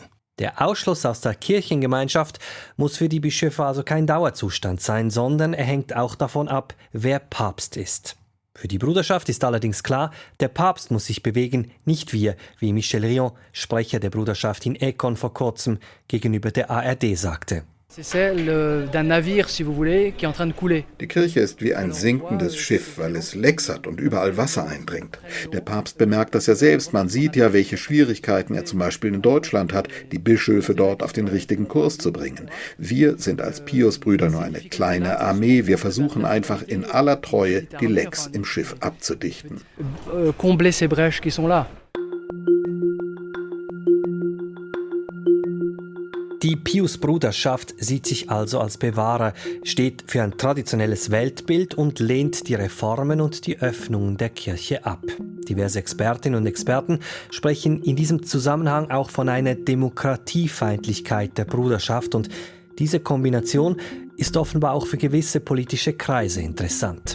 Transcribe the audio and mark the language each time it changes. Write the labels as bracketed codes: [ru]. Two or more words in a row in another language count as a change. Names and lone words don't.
[de] Der Ausschluss aus der Kirchengemeinschaft muss für die Bischöfe also kein Dauerzustand sein, sondern er hängt auch davon ab, wer Papst ist. Für die Bruderschaft ist allerdings klar, der Papst muss sich bewegen, nicht wir, wie Michel Rion, Sprecher der Bruderschaft in Econ vor kurzem, gegenüber der ARD sagte. [fr] C'est celle d'un navire, si vous voulez, qui est en train de couler. [de] Die Kirche ist wie ein sinkendes Schiff, weil es lecksert und überall Wasser eindringt. Der Papst bemerkt das ja selbst. Man sieht ja, welche Schwierigkeiten er zum Beispiel in Deutschland hat, die Bischöfe dort auf den richtigen Kurs zu bringen. Wir sind als Pius-Brüder nur eine kleine Armee. Wir versuchen einfach in aller Treue, die Lecks im Schiff abzudichten. [fr] Combler ces brèches qui sont là. [de] Die Pius-Bruderschaft sieht sich also als Bewahrer, steht für ein traditionelles Weltbild und lehnt die Reformen und die Öffnungen der Kirche ab. Diverse Expertinnen und Experten sprechen in diesem Zusammenhang auch von einer Demokratiefeindlichkeit der Bruderschaft und diese Kombination ist offenbar auch für gewisse politische Kreise interessant.